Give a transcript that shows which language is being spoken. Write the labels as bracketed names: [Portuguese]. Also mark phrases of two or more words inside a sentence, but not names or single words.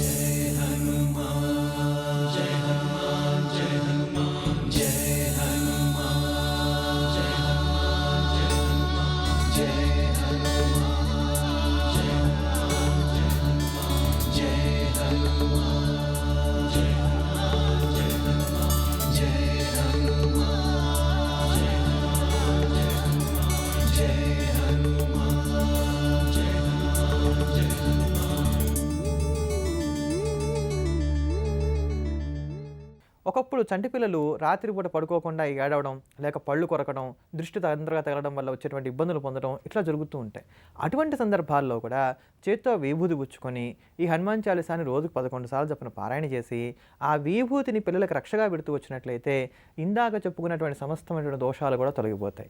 [Hindi] जय हनुमान जय हनुमान जय हनुमान जय हनुमान जय हनुमान जय हनुमान जय हनुमान जय हनुमान जय हनुमान जय हनुमान जय हनुमान जय हनुमान [Telugu] ఒకప్పుడు చంటి పిల్లలు రాత్రిపూట పడుకోకుండా ఏడవడం, లేక పళ్ళు కొరకడం, దృష్టి తొందరగా తగలడం వల్ల వచ్చేటువంటి ఇబ్బందులు పొందడం ఇట్లా జరుగుతూ ఉంటాయి. అటువంటి సందర్భాల్లో కూడా చేత్తో విభూతి పుచ్చుకొని ఈ హనుమాన్ చాలీసాని రోజుకు 11 సార్లు చొప్పున పారాయణ చేసి ఆ విభూతిని పిల్లలకు రక్షగా పెడుతూ వచ్చినట్లయితే ఇందాక చెప్పుకున్నటువంటి సమస్తమైనటువంటి దోషాలు కూడా తొలగిపోతాయి.